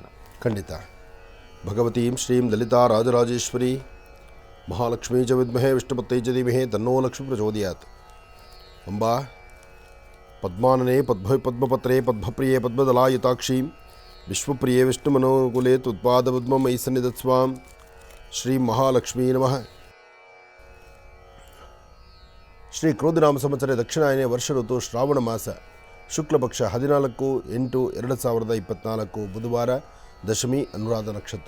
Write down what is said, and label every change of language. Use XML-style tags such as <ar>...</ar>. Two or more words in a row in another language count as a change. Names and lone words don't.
<sa>ಖಂಡಿತ. ಭಗವತೀಂ ಶ್ರೀಂ ಲಲಿತಾ ರಾಜರಾಜೇಶ್ವರಿ ಮಹಾಲಕ್ಷ್ಮೀ ಚ ವಿದ್ಮಹೇ ವಿಷ್ಣುಪತ್ನೈ ಚ ಧೀಮಹಿ ತನ್ನೋ ಲಕ್ಷ್ಮೀ ಪ್ರಚೋದಯಾತ್. ಅಂಬಾ ಪದ್ಮಾನನೆ ಪದ್ಮಪತ್ರೇ ಪದ್ಮಪ್ರಿಯೇ ಪದ್ಮದಲಾಯುತಾಕ್ಷೀಂ ವಿಶ್ವಪ್ರಿಯೇ ವಿಷ್ಣುಮನೋಕುಲೇ ತುತ್ಪಾದಪದ್ಮೈ ಸನ್ನಿಧತ್ಸ್ವಾಂ. ಶ್ರೀ ಮಹಾಲಕ್ಷ್ಮೀ ನಮಃ. ಶ್ರೀ ಕ್ರೋಧಿನಾಮ ಸಂವತ್ಸರ ದಕ್ಷಿಣಾಯನೇ ವರ್ಷ ಋತು ಶ್ರಾವಣ ಮಾಸ ಶುಕ್ಲಪಕ್ಷ 14/8/2024 ಬುಧವಾರ, ದಶಮಿ, ಅನುರಾಧ ನಕ್ಷತ್ರ.</sa>